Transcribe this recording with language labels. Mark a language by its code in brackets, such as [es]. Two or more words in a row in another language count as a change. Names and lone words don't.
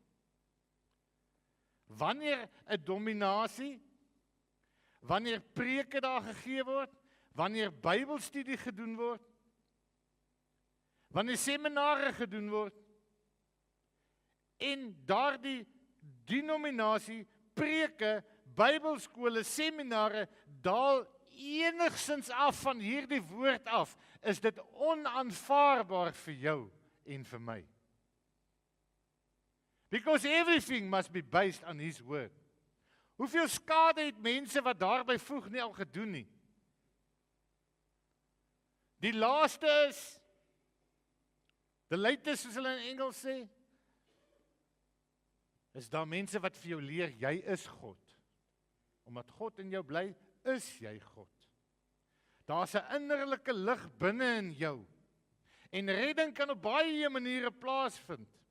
[af] Wanneer 'n dominasie, wanneer preke daar gegee word, wanneer Bybelstudie gedoen word, wanneer seminare gedoen word, en daardie denominasie, preke, Bybelskole, seminare, daal enigsins af van hierdie woord af, is dit onaanvaarbaar vir jou en vir my. [en] Because everything must be based on his word. [af] Hoeveel skade het mense wat daarby voeg nie al gedoen nie? Die laaste is, [en] the latest [af] soos hulle in Engels sê, is daar mense wat vir jou leer, jy is God. Omdat God in jou bly, is jy God. Daar's 'n innerlike lig binne in jou. En redding kan op baie maniere plaasvind.